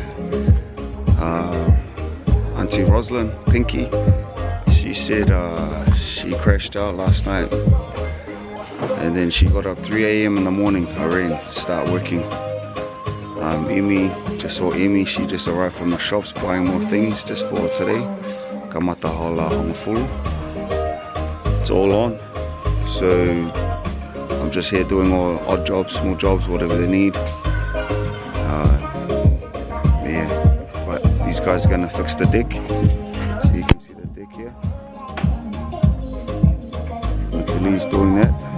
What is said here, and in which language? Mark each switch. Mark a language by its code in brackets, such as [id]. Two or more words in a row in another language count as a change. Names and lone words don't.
[en] Auntie Rosalind, Pinky, she said she crashed out last night and then she got up 3 a.m. in the morning to start working. Amy, just saw Amy, she just arrived from the shops buying more things just for today. [niu] Kamata hala hangafulu. [en] It's all on. So I'm just here doing all odd jobs, small jobs, whatever they need. Yeah, but these guys are gonna fix the deck. So you can see the deck here. Nathalie's doing that.